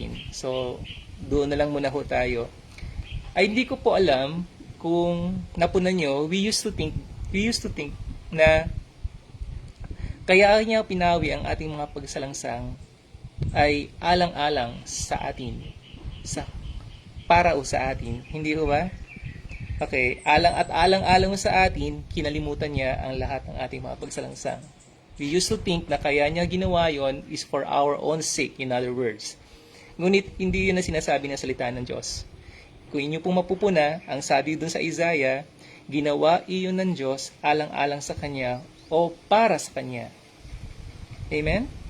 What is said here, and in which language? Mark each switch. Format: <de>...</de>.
<tl>So, doon na lang muna ho tayo. Ay hindi ko po alam kung napunan nyo,</tl> <en>we used to think</en> <tl>na kaya niya pinawi ang ating mga pagsalangsang ay alang-alang sa atin. Para sa atin. Hindi ho ba? Okay, alang-alang sa atin, kinalimutan niya ang lahat ng ating mga pagsalangsang.</tl> <en>We used to think</en> <tl>na kaya niya ginawa yon</tl> <en>is for our own sake, in other words.</en> <tl>Ngunit hindi yun ang sinasabi ng salita ng Diyos. Kung inyo pong mapupuna, ang sabi dun sa Isaiah, ginawa iyon ng Diyos alang-alang sa Kanya o para sa Kanya. Amen?</tl>